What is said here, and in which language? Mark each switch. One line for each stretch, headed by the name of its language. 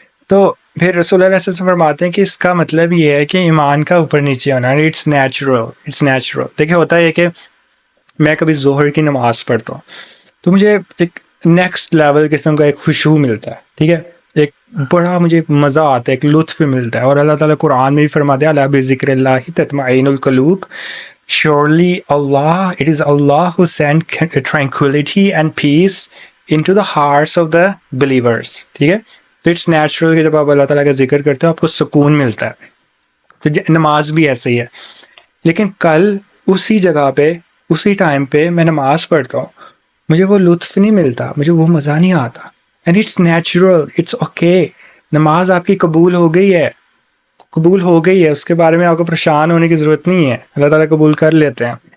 Urdu: تو پھر رسول اللہ صلی اللہ علیہ وسلم فرماتے ہیں کہ اس کا مطلب یہ ہے کہ ایمان کا اوپر نیچے ہونا,
English: It's natural.
Urdu: دیکھیں ہوتا ہے کہ میں کبھی ظہر کی نماز پڑھتا ہوں تو مجھے ایک نیکسٹ لیول قسم کا ایک خشوع ملتا ہے. ٹھیک ہے, ایک بڑا مجھے مزہ آتا ہے, ایک لطف ملتا ہے. اور اللہ تعالیٰ قرآن میں بھی فرماتے ہیں
Arabic: الا بذکر اللہ تطمئن القلوب,
English: surely Allah, it is Allah who sent tranquility and peace into the hearts of the believers.
Urdu: ٹھیک ہے, تو
English: it's natural
Urdu: کہ جب آپ اللہ تعالیٰ کا ذکر کرتے ہو آپ کو سکون ملتا ہے. تو نماز بھی ایسے ہی ہے. لیکن کل اسی جگہ پہ اسی ٹائم پہ میں نماز پڑھتا ہوں, مجھے وہ لطف نہیں ملتا, مجھے وہ مزہ نہیں آتا.
English: And it's natural, it's okay.
Urdu: نماز آپ کی قبول ہو گئی ہے, اس کے بارے میں آپ کو پریشان ہونے کی ضرورت نہیں ہے, اللہ تعالیٰ قبول کر لیتے ہیں.